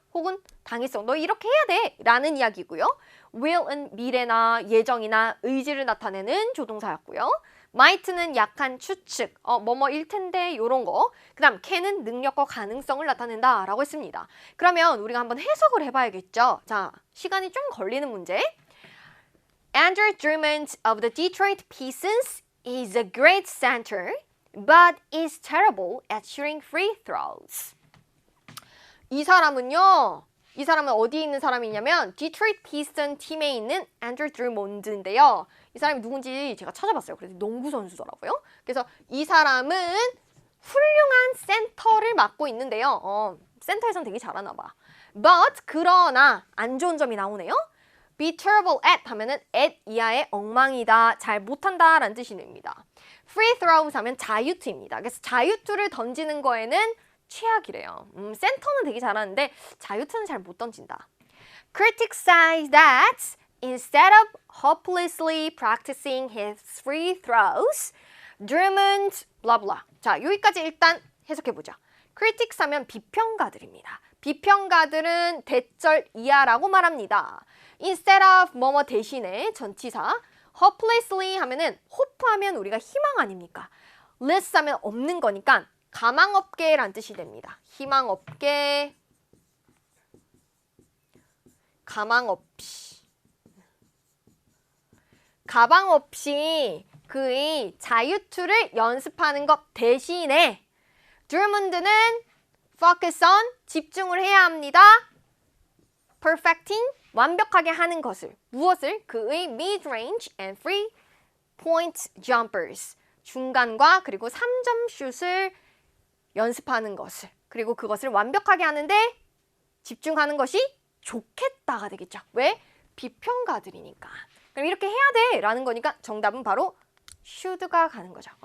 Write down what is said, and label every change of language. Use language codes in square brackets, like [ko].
[ko] 혹은 당위성, 너 이렇게 해야 돼 라는 이야기고요. will은 미래나 예정이나 의지를 나타내는 조동사였고요. might는 약한 추측, 뭐뭐일 텐데 요런 거. 그 다음 can은 능력과 가능성을 나타낸다 라고 했습니다. 그러면 우리가 한번 해석을 해봐야겠죠. 자, 시간이 좀 걸리는 문제. [en] Andrew Drummond of the Detroit Pistons is a great center, but is terrible at shooting free throws. [ko] 이 사람은 어디에 있는 사람이냐면 디트로이트 피스턴 팀에 있는 앤드루 드루몬드인데요. 이 사람이 누군지 제가 찾아봤어요. 그래서 농구 선수더라고요. 그래서 이 사람은 훌륭한 센터를 맡고 있는데요. 센터에선 되게 잘하나 봐. But 그러나 안 좋은 점이 나오네요. be terrible at 하면은 at 이하의 엉망이다, 잘 못한다 라는 뜻이 됩니다. free throws 하면 자유투입니다. 그래서 자유투를 던지는 거에는 최악이래요. 센터는 되게 잘하는데 자유투는 잘 못 던진다. [en] Critics say that instead of hopelessly practicing his free throws, Drummond blah blah. [ko] 자, 여기까지 일단 해석해보자. Critics 하면 비평가들입니다. 비평가들은 대절 이하라고 말합니다. Instead of 뭐뭐 대신에 전치사, hopelessly 하면은 hope 하면 우리가 희망 아닙니까? less 하면 없는 거니까 가망 없게란 뜻이 됩니다. 희망 없게, 가망 없이. 가방 없이 그의 자유투를 연습하는 것 대신에 드루먼드는 focus on, 집중을 해야 합니다. perfecting, 완벽하게 하는 것을. 무엇을? 그의 [en] mid-range and three-point jumpers. [ko] 중간과 그리고 3점 슛을 연습하는 것을. 그리고 그것을 완벽하게 하는데 집중하는 것이 좋겠다가 되겠죠. 왜? 비평가들이니까. 그럼 이렇게 해야 돼 라는 거니까 정답은 바로 should가 가는 거죠.